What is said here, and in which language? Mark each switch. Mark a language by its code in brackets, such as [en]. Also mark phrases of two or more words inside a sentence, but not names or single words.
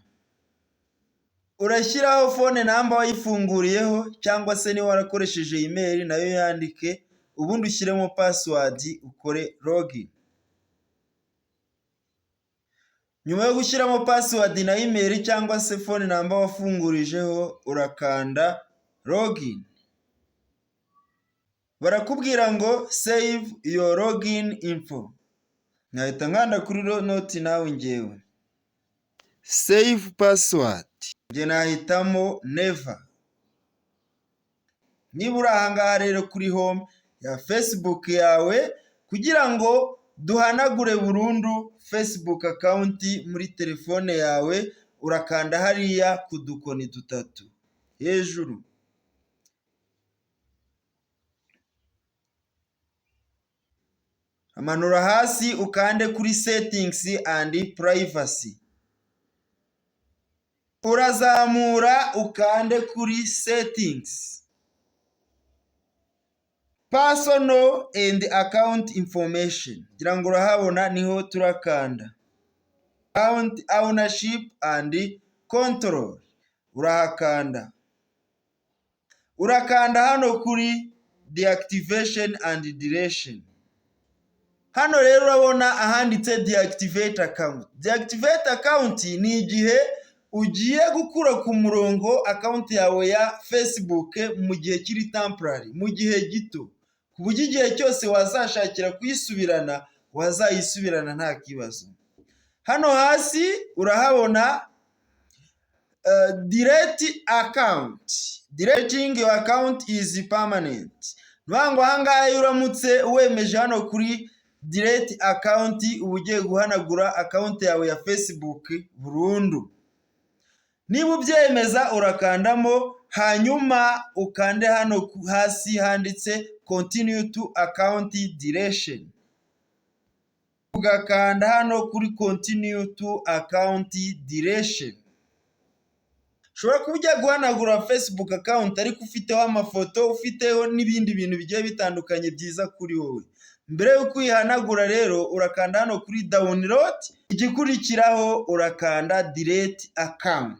[rw] Urashyiraho [en] phone number [rw] wayifunguriyeho cyangwa se ni warakoresheje email nayo yandike, ubundi ushyiremo password ukore login. Nyuma yo gushyiramo password na email cyangwa se [en] phone number [rw] wafungurijeho urakanda login. Barakubwira ngo [en] save your login info. [rw] Nkahita nkanda kuri note nawe ngewe. [en] Save password. [rw] Nge nahitamo never. Niba uri ahangaha rero kuri home ya Facebook yawe kugira ngo duhanagure burundu Facebook account muri telefone yawe, urakanda hariya ku dukoni dutatu hejuru. Amanura hasi ukande kuri [en] settings and privacy. [rw] Urazamura ukande kuri settings. [en] Personal and account information. [rw] Gira ngo urahabona niho turakanda. [en] Account ownership and control. [rw] Urahakanda. Urakanda hano kuri [en] deactivation and deletion. [rw] Hano rero urabona ahanditse [en] deactivate account. Deactivate account [rw] ni igihe ugiye gukura ku murongo account yawe ya Facebook mu gihe kiri temporary, mu gihe gito, ku buryo igihe cyose wazashakira kuyisubirana wazayisubirana nta kibazo. Hano hasi urahabona [en] delete account. Deleting your account is permanent. [rw] Nwango ahangaha uramutse wemeje hano kuri [en] delete account [rw] ugiye guhanagura account yawe ya Facebook burundu. Niba ubyemeza urakandamo, hanyuma ukande hano hasi handitse [en] continue to account deletion. [rw] Ugakanda hano kuri [en] continue to account deletion. [rw] Ushobora kujya guhanagura Facebook account ariko ufiteho amafoto, ufiteho n'ibindi bintu bigiye bitandukanye byiza kuri wowe. Mbere yo kuyihanagura rero urakanda hano kuri download, igikurikiraho urakanda [en] delete account.